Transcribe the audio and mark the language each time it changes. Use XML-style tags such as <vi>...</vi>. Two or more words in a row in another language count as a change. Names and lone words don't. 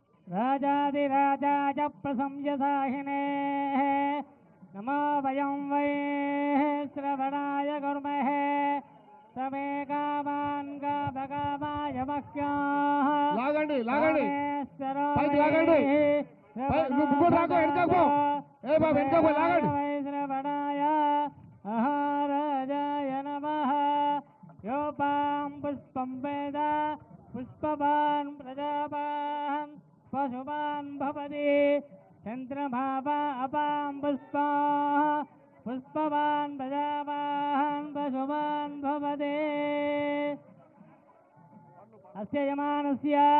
<sa>राजाधिराजाय प्रशंससाहिने नमो वयं वै श्रवणाय कुर्महे तमे कामान् कामकामाय मह्यः</sa> <te>లాగండి లాగండి పైకి లాగండి ముగ్గురు లాగో వెనకకు ఏ బాబు వెనకకు లాగండి</te> <sa>श्रवणाय महाराजाय नमः योपां पुष्पं वेद पुष्पवान् प्रजावान् पशुवान् भवति चन्द्रमावा अपां पुष्पा पुष्पवान् प्रजावान् पशुवान् भवति अस्य यमानस्य</sa>